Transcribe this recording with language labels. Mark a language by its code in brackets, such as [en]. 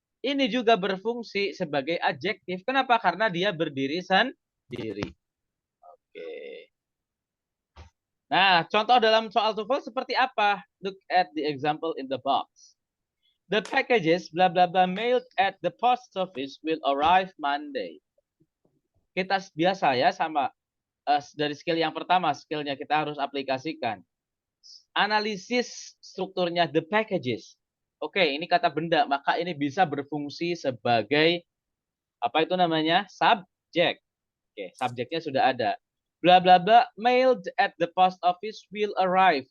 [id] Ini juga berfungsi sebagai adjektif. Kenapa? Karena dia berdiri sendiri. Oke. Nah, contoh dalam soal TOEFL seperti apa? [en] Look at the example in the box. The packages blah blah blah mailed at the post office will arrive Monday. [id] Kita biasa ya sama dari skill yang pertama, skillnya kita harus aplikasikan. Analisis strukturnya [en] the packages. [id] Oke, ini kata benda, maka ini bisa berfungsi sebagai apa itu namanya? Subjek. Oke, subjeknya sudah ada. [en] Bla bla bla mailed at the post office will arrive.